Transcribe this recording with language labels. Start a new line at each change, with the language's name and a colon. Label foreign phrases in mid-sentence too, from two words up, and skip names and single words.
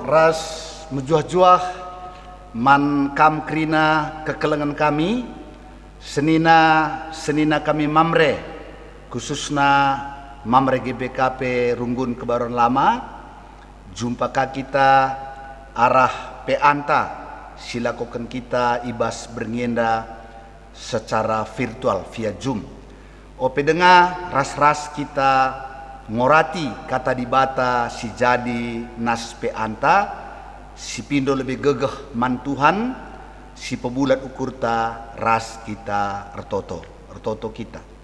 Batak Karo: Ibas mejuah-juah man kam krina kekelengan kami senina kami mamre khususna mamre GBKP Runggun Kebayoran Lama. Jumpa kita arah peanta silakukan kita ibas berngenda
Indonesian: secara virtual
Batak Karo: via Zoom. Ope dengar ras-ras kita ngorati kata dibata si jadi nas peanta si pindo lebih gegeh man Tuhan si pebulat ukurta ras kita ertoto kita.